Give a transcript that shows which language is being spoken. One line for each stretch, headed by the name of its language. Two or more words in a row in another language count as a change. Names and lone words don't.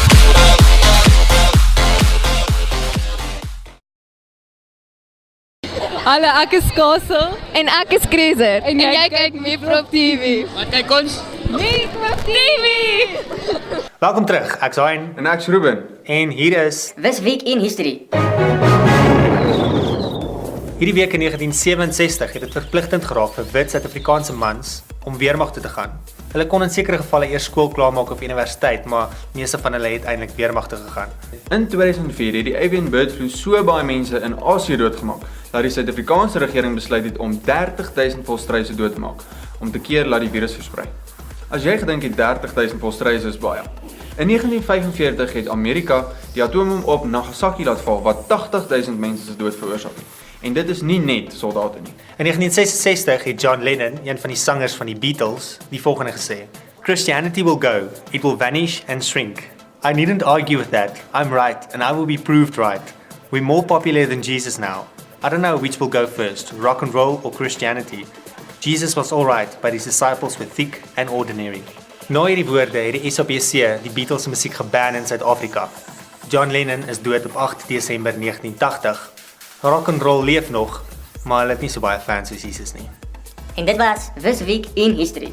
Afrikaans: Hallo, ek is Kasel en ek is Krezer en jy kyk Mierprop TV. Wat kyk ons? Mierprop TV. Welkom terug. Ek's Hein En ek's Ruben. en hier is
English: This week in history.
Afrikaans: hierdie week in 1967 het dit verpligtend geraak vir wit Suid-Afrikaanse mans om weermag toe te gaan. Hulle kon in sekere gevalle eers skool klaarmaak op universiteit, maar meeste van hulle het eintlik weermag toe gegaan. In 2004 het die
English: avian bird flu
Afrikaans: so baie mense in Asië doodgemaak dat die Suid-Afrikaanse regering besluit het om 30,000 volstruise dood te maak om te keer laat die virus versprei. As jy gedink het 30,000 volstruise is baie. In 1945 het Amerika die atoombom op Nagasaki laat val wat 80,000 mense se dood veroorsaak het. En dit is nie net soldate nie. In 1966 het John Lennon, een van die sangers van die Beatles, die volgende gesê:
English: Christianity will go, it will vanish and shrink. I needn't argue with that. I'm right, and I will be proved right. We're more popular than Jesus now. I don't know which will go first, rock and roll or Christianity. Jesus was alright, but his disciples were thick and ordinary.
Afrikaans: Na hierdie woorde het die SABC die Beatles musiek geban in Suid-Afrika. John Lennon is dood op 8 Desember 1980.
English: Rock and roll
Afrikaans: leef nog, maar hulle het nie so baie fans soos Jesus nie. En dit was This Week in History.